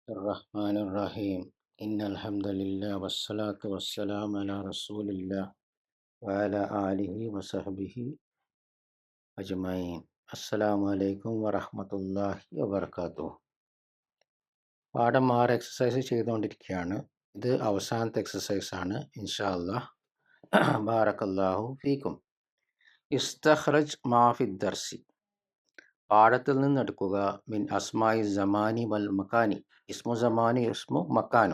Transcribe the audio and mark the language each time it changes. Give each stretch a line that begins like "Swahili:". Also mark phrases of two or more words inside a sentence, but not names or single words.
Arabic: الرحمن الرحيم إن الحمد لله والصلاة والسلام على رسول الله وعلى آله وصحبه أجمعين. السلام عليكم ورحمة الله وبركاته.
Malayalam: പാഠം 6 എക്സസൈസ് ചെയ്തുകൊണ്ടിരിക്കുകയാണ്. ഇത് അവസാനത്തെ എക്സസൈസ് ആണ്.
Arabic: إن شاء الله. بارك الله فيكم. استخرج ما في الدرس,
Malayalam: പാഠത്തിൽ നിന്ന് എടുക്കുക.
Arabic: من أسماء الزمان والمكان، اسم الزمان اسم المكان.